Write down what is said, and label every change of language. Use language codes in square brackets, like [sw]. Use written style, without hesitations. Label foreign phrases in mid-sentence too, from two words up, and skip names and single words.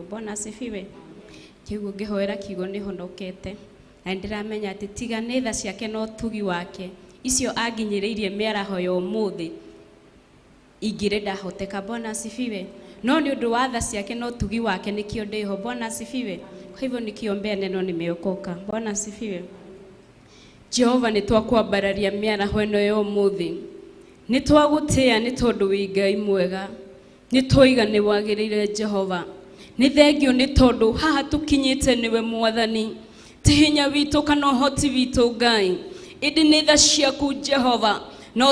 [sw] Bwana asifiwe. [ki] Kĩugo ngĩhoera kiugo nĩ honokete na ndiramenya atĩ tiga nĩ tha ciake no tugi wake icio anginyĩrĩirie mĩaraho ya ũmũthĩ ingĩrĩ ndahoteka. [sw] Bwana asifiwe. [ki] No nĩ ũndũ wa tha ciake no tugi wake nĩkĩo ndĩho. [sw] Bwana asifiwe. Kwa hivyo nikiombea neno nimeokoka. Bwana asifiwe. [ki] Jehova nĩ twakwambararia mĩaraho ĩno ya ũmũthĩ nĩ twagũtĩa nĩ tondũ wĩ Ngai mwega nĩ twoiga nĩ wagĩrĩire Jehova nĩ thengio nĩ tondũ haha tũkinyĩte nĩwe Mwathani ti hinya witũ kana ũhoti witũ Ngai ĩndĩ nĩ tha ciaku Jehova no